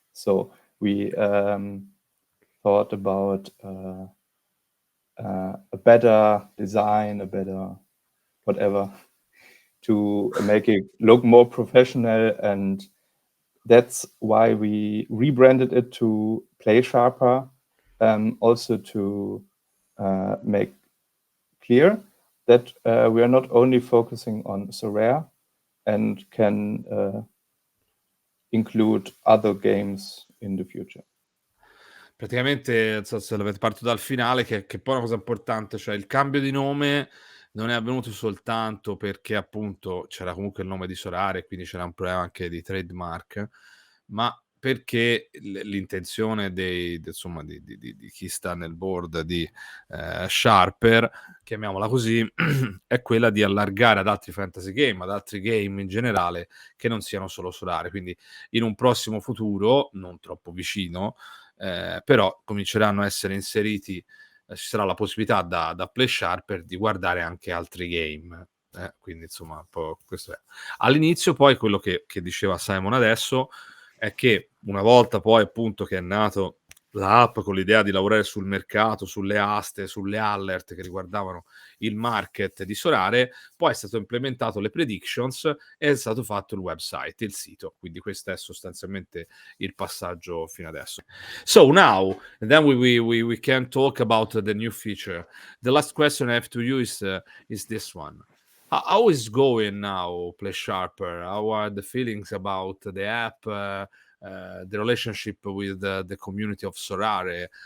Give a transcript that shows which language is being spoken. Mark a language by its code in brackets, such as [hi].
[en] So we thought about a better design, a better whatever, to make it look more professional, and that's why we rebranded it to Playsharper, also to make clear that we are not only focusing on Sorare and can include other games in the future. [it] Praticamente, non so se l'avete parto dal finale, che poi è una cosa importante, cioè il cambio di nome non è avvenuto soltanto perché appunto c'era comunque il nome di Sorare, quindi c'era un problema anche di trademark, ma perché l'intenzione insomma di chi sta nel board di Sharper, chiamiamola così, è quella di allargare ad altri fantasy game, ad altri game in generale che non siano solo Sorare. Quindi in un prossimo futuro, non troppo vicino, però cominceranno a essere inseriti, ci sarà la possibilità da Playsharper di guardare anche altri game. Quindi insomma un po' questo è. All'inizio poi quello che diceva Simon adesso è che una volta poi appunto che è nato l'app con l'idea di lavorare sul mercato, sulle aste, sulle alert che riguardavano il market di Sorare, poi è stato implementato le predictions e è stato fatto il website, il sito. Quindi questo è sostanzialmente il passaggio fino adesso. [en] So now, and then we can talk about the new feature. The last question I have to you is this one. How is going now, Playsharper? How are the feelings about the app, the relationship with the community of Sorare?